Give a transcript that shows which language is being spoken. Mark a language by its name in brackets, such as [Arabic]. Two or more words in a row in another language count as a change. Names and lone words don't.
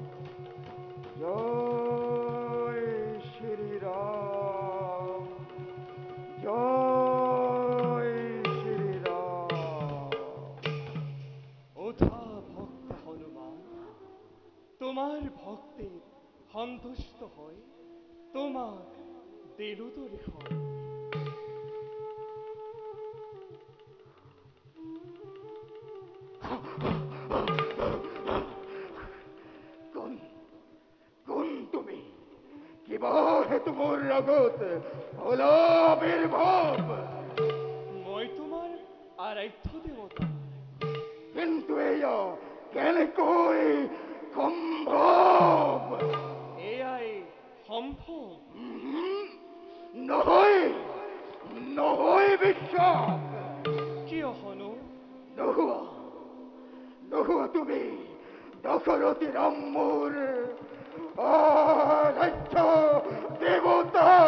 [Assamese] জয় শ্রীরাম। জয় শ্রীরাম। ওঠা ভক্ত হনুমান, তোমার ভক্তে সন্তুষ্ট হয় তোমাক দেলুদরি হয়। কোন কোন তুমি কিবা হেতু মোর আগত হলো আবির্ভাব? মই তোমার আরাধ্য দেবতা। কিন্তু এয়া কেনেকৈ সম্ভৱ? এয়াই সম্ভৱ। নহয় নহয় বিশ্বাস। কিয় হনু? নোহোৱা নোহোৱা তুমি দশৰথী ৰাম মোৰ আৰাধ্য দেৱতা।